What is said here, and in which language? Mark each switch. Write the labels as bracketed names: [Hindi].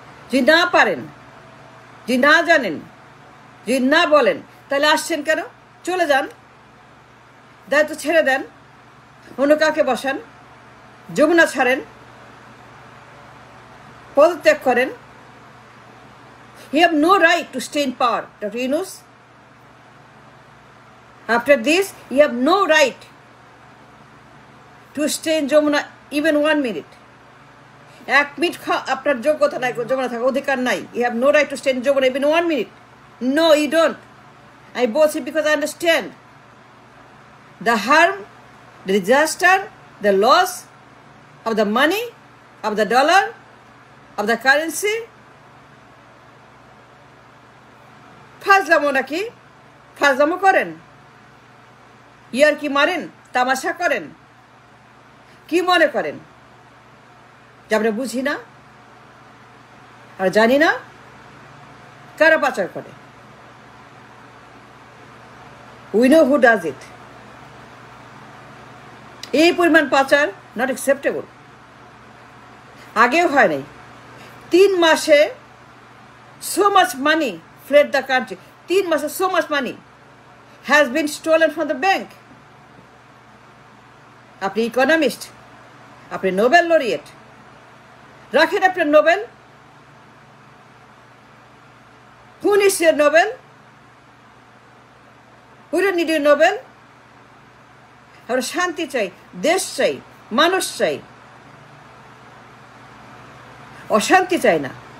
[Bangla] যদি না পারেন, যদি না জানেন, যদি না বলেন, তাহলে আসছেন কেন? চলে যান, দায়িত্ব ছেড়ে দেন, অন্য কাকে বসান, যমুনা ছাড়েন, পদত্যাগ করেন। [English] You have no right to stay in power, Dr. Yunus. After this, you have no right to stay in Jamuna even 1 minute. [Bangla] 1 minute আপনার যোগ্যতা নাই, যমুনা থাকার অধিকার নাই। [English] You have no right to stay in Jamuna even 1 minute. No, you don't. I both it because I understand the harm, the disaster, the loss of the money, of the dollar, of the currency. [Bangla] ফাজলামো নাকি? ফাজলামো করেন, ইয়ার কি মারেন, তামাশা করেন, কি মনে করেন যে আমরা বুঝি না আর জানি না কারা পাচার করে? [English] We know who does it. [Bangla] এই পরিমাণ পাচার [English] Not acceptable. [Bangla] আগেও হয় নাই। 3 মাসে [English] so much money fled the country. [Bangla] 3 মাসে [English] so much money has been stolen from the bank. [Bangla] আপনি ইকোনমিস্ট, আপনি নোবেল লরিয়েট, রাখেন আপনার Nobel. [English] Who needs your Nobel? We don't need your Nobel. [Bangla] আমরা শান্তি চাই, দেশ চাই, মানুষ চাই, অশান্তি চাই না।